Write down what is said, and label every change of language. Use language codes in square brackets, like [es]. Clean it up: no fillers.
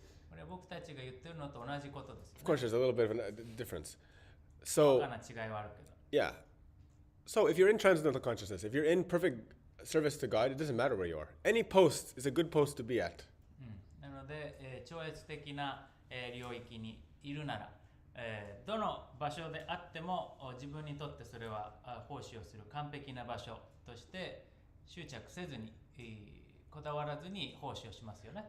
[ja] これは僕たちが言ってるのと同じことですよね。 [en] Of course, there's a little bit of a difference. [ja] 細 [en] So, [ja] かな違いはあるけど。 yeah. [en] So if you're in transcendental consciousness, if you're in perfect service to God, it doesn't matter where you are. Any post is a good post to be at. [ja] なので、超越的な、領域にいるなら、どの場所であっても自分にとってそれは奉仕をする完璧な場所として執着せずに、こだわらずに奉仕をしますよね。